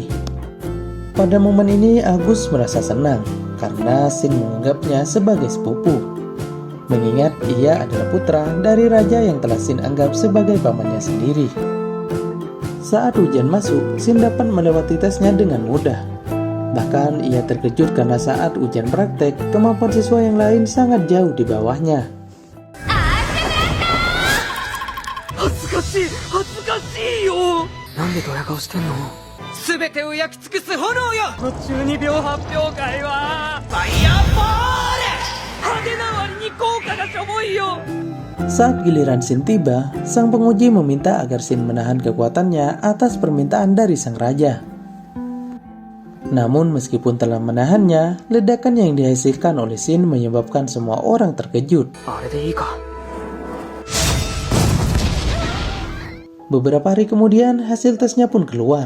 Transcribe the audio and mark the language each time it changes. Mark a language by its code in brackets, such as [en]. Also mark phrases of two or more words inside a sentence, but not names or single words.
[id] Pada momen ini August merasa senang karena Shin menganggapnya sebagai sepupu, mengingat ia adalah putra dari raja yang telah Shin anggap sebagai pamannya sendiri. Saat ujian masuk, Shin dapat melewati tesnya dengan mudah. Bahkan ia terkejut karena saat ujian praktek, kemampuan siswa yang lain sangat jauh di bawahnya. [ja] なんでドヤ顔してんの？すべてを焼き尽くす炎よ！12秒発表会はファイヤーボール！派手な割に効果がしょぼいよ！ [id] Saat giliran Shin tiba, sang penguji meminta agar Shin menahan kekuatannya atas permintaan dari sang raja. Namun meskipun telah menahannya, ledakan yang dihasilkan oleh Shin menyebabkan semua orang terkejut. Beberapa hari kemudian, hasil tesnya pun keluar.